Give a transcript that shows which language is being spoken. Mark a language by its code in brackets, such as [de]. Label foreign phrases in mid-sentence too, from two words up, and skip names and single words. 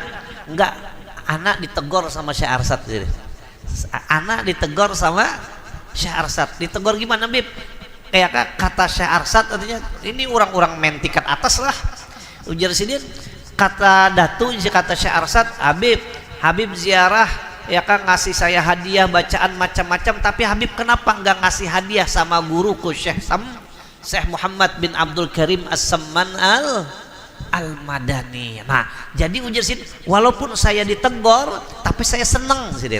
[id] Enggak, anak ditegor sama Syekh Arsad. Anak ditegor sama Syekh Arsad. Ditegor gimana Bib? Kayak kata Syekh Arsad artinya ini orang-orang main tingkat atas lah. [bjn] Ujar Sidin, kata Datu, kata Syekh Arsad, [id] Habib ziarah ngasih saya hadiah bacaan macam-macam, tapi Habib kenapa enggak ngasih hadiah sama guruku Syekh Muhammad bin Abdul Karim As-Samman Al-Madani. Nah, jadi ujar Sidin, walaupun saya ditegur, tapi saya senang Sidin.